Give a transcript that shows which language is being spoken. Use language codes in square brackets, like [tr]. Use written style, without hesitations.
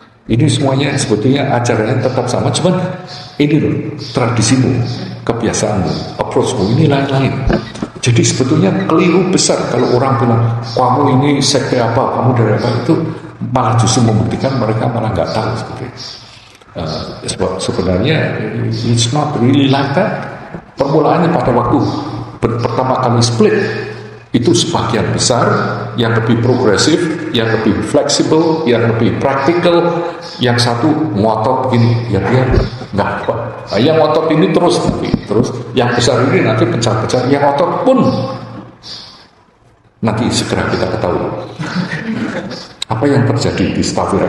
[id] Ini semuanya sebetulnya ajarannya tetap sama, cuman ini loh tradisimu, kebiasaanmu, approachmu ini lain-lain. Jadi sebetulnya keliru besar kalau orang bilang kamu ini sekte apa, kamu dari apa, itu malah justru membuktikan mereka malah nggak tahu seperti itu. Sebenarnya [en] it's not really like that. [id] Permulaannya pada waktu pertama kali split itu sebagian besar yang lebih progresif, yang lebih fleksibel, yang lebih praktikal, yang satu ngotot begini, ya dia nggak apa. Nah, yang ngotot ini terus, yang besar ini nanti pecah-pecah, yang ngotot pun nanti segera kita ketahui apa yang terjadi di Stavira.